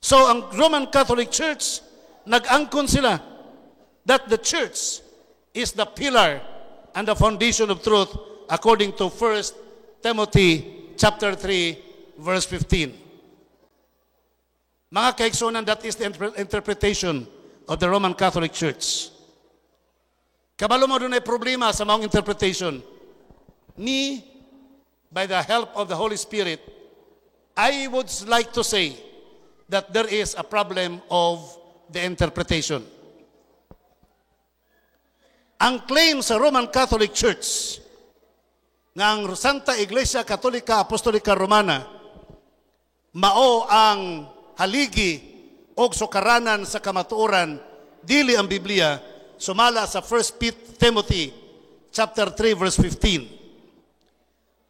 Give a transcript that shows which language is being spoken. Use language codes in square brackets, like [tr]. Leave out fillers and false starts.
[ceb] So ang Roman Catholic Church, nag-angkon sila [en] that the church is the pillar and the foundation of truth according to 1 Timothy chapter 3, verse 15. [ceb] Mga kaigsunan, [en] that is the interpretation of the Roman Catholic Church. [ceb] Kabalo mo doon ay problema sa mga interpretation. [en] Me, by the help of the Holy Spirit, I would like to say that there is a problem of the interpretation. [ceb] Ang claim sa Roman Catholic Church nga ang Santa Iglesia Katolika Apostolika Romana mao ang haligi o sukaranan sa kamatuoran, dili ang Biblia, sumala sa 1 Timothy chapter 3 verse 15.